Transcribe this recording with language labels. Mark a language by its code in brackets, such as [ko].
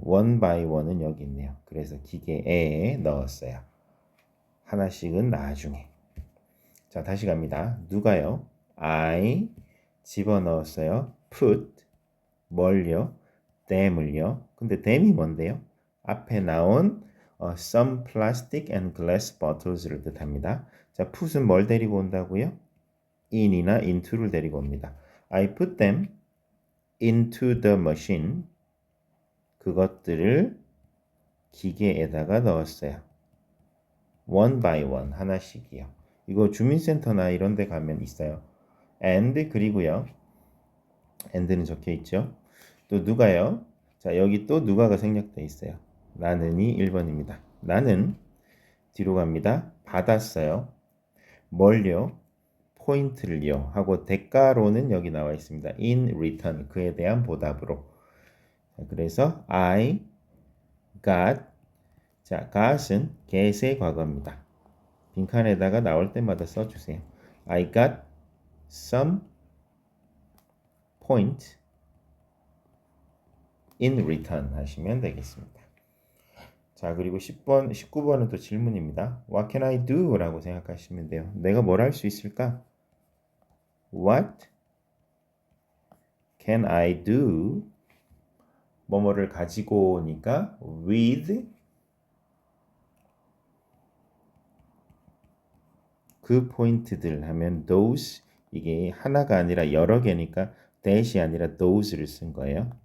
[ko] one by one은 여기 있네요. 그래서 기계에 넣었어요. 하나씩은 나중에. 자, 다시 갑니다. 누가요? I 집어넣었어요. [en] put [ko] 뭘요? them을요. 근데 them이 뭔데요? [en] 앞에 나온 some plastic and glass bottles [ko] 를 뜻합니다. 자, put은 뭘 데리고 온다고요? in이나 into를 데리고 옵니다. [en] I put them into the machine. [ko] 그것들을 기계에다가 넣었어요. [en] one by one [ko] 하나씩이요. 이거 주민센터나 이런 데 가면 있어요. and 그리고요. and는 적혀 있죠. 또 누가요? 자, 여기 또 누가가 생략돼 있어요. 나는이 1번입니다. 나는 뒤로 갑니다. 받았어요. 뭘요? 포인트를요. 하고 대가로는 여기 나와 있습니다. [en] in return [ko] 그에 대한 보답으로. 자, 그래서 [en] I got [ko] 자, got은 get의 과거입니다. 빈칸에다가 나올 때마다 써주세요. [en] I got some point in return [ko] 하시면 되겠습니다. 자, 그리고 10번, 19번은 또 질문입니다. [en] What can I do? [ko] 라고 생각하시면 돼요. 내가 뭘 할 수 있을까? [en] What can I do? [ko] 뭐뭐를 가지고 오니까 with 그 포인트들 하면 those 이게 하나가 아니라 여러 개니까 that이 아니라 those를 쓴 거예요.